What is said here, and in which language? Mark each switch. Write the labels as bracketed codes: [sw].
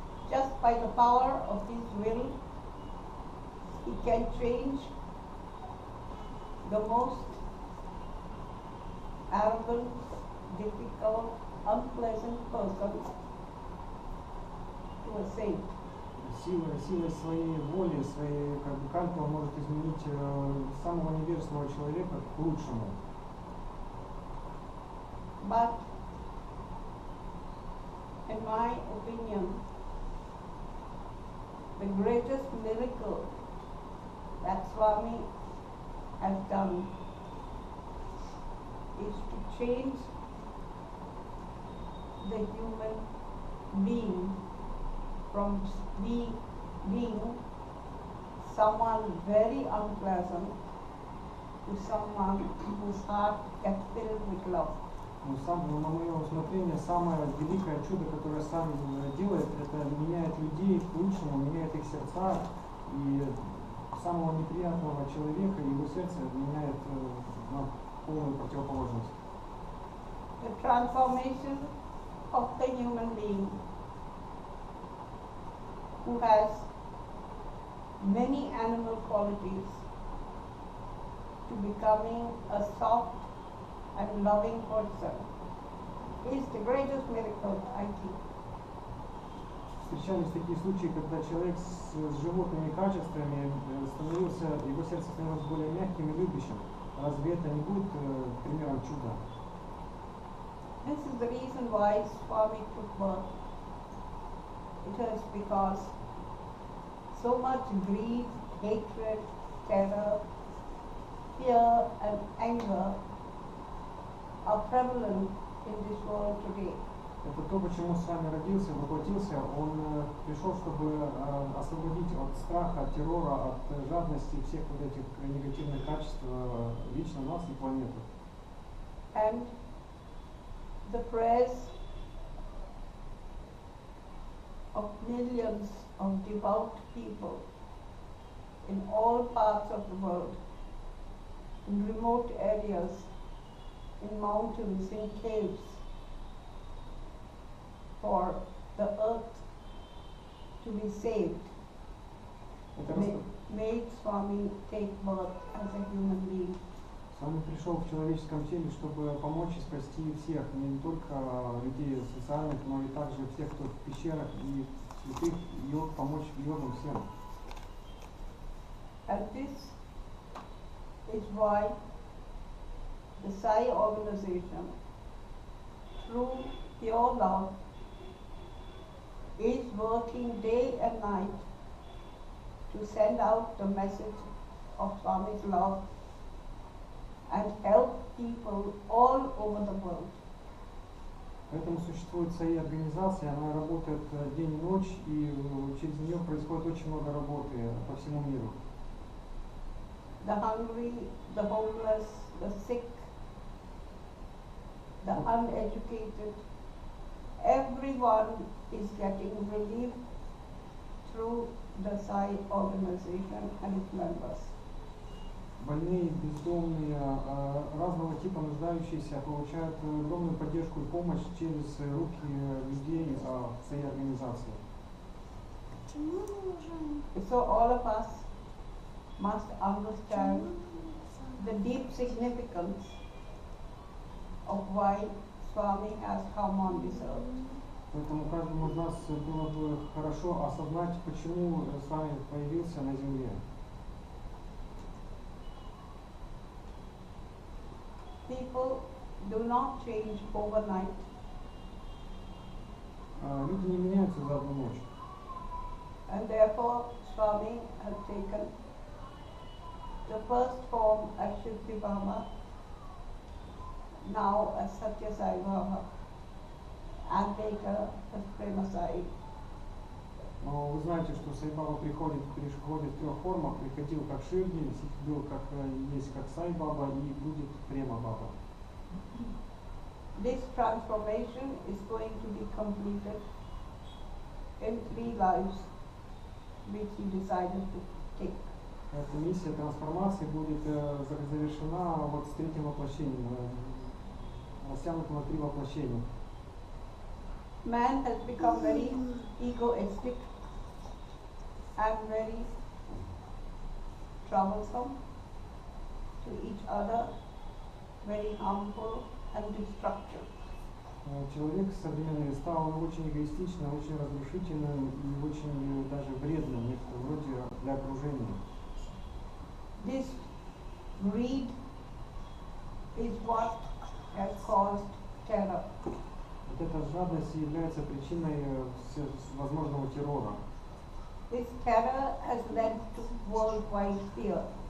[en] Just by the power of his will, he can change the most arrogant, difficult, unpleasant person to a saint. [ru] Силой своей воли, своей кальпы он может изменить самого невежественного человека к лучшему. [en] But in my opinion, the greatest miracle that Swami has done is to change the human being from being someone very unpleasant to someone whose heart gets filled with love. [ru] На мое усмотрение, самое великое чудо, которое сам делает, это меняет людей к лучшему, меняет их сердца, и самого неприятного человека, его сердце меняет на полную противоположность. [en] The transformation of the human being who has many animal qualities to becoming a soft and loving person is the greatest miracle, I think. [ru] Встречались такие случаи, когда человек с животными качествами становился, его сердце становилось более мягким и любящим. Разве это не будет примером чуда? [en] This is the reason why Swami took birth. It is because so much greed, hatred, terror, fear and anger are prevalent in this world today. [ru] Это то, почему с вами родился, воплотился. Он пришел, чтобы освободить от страха, от террора, от жадности всех вот этих негативных качеств лично нас и планету. [en] And the prayers of millions of devout people in all parts of the world, in remote areas, in mountains, in caves, for the earth to be saved, made Swami take birth as a human being. [ru] Свами пришел в человеческом теле, чтобы помочь и спасти всех, не только людей социальных, но и также всех, кто в пещерах и святых, йог, помочь йогам всем. [en] And this is why the Sai organization, through pure love, is working day and night to send out the message of Swami's love and help people all over the world. [ru] Поэтому существует свои организации, она работает день и ночь, и через нее происходит очень много работы по всему миру. [en] The hungry, the homeless, the sick, the uneducated, everyone is getting relief through the Sai organization and its members. [ru] Больные, бездомные, разного типа нуждающиеся получают огромную поддержку и помощь через руки людей своей организации. [en] So all of us must understand the deep significance of why Swami has come on this earth. [ru] Поэтому каждому из нас было бы хорошо осознать, почему с вами появился на земле. [en] People do not change overnight. [ru] Люди не меняются за одну ночь. [en] And therefore Swami has taken the first form as Shivji Baba, now as Satya Sai Baba, and later as Prema Sai. [ru] Но вы знаете, что Sai Baba приходит в трех формах. Приходил как Шивji, был как есть как Sai Baba и будет Према Баба. [en] This transformation is going to be completed in 3 lives, which he decided to take. [ru] Эта миссия трансформации будет завершена вот с третьим воплощением, растянута на 3 воплощения. [en] Man has become very egoistic and very troublesome to each other, very harmful and destructive. [ru] Человек современный стал очень эгоистичным, очень разрушительным и очень даже вредным, в некотором роде для окружения. [en] This greed is what has caused terror. [ru] Вот эта жадность является причиной возможного террора. [en] This terror has led to worldwide fear.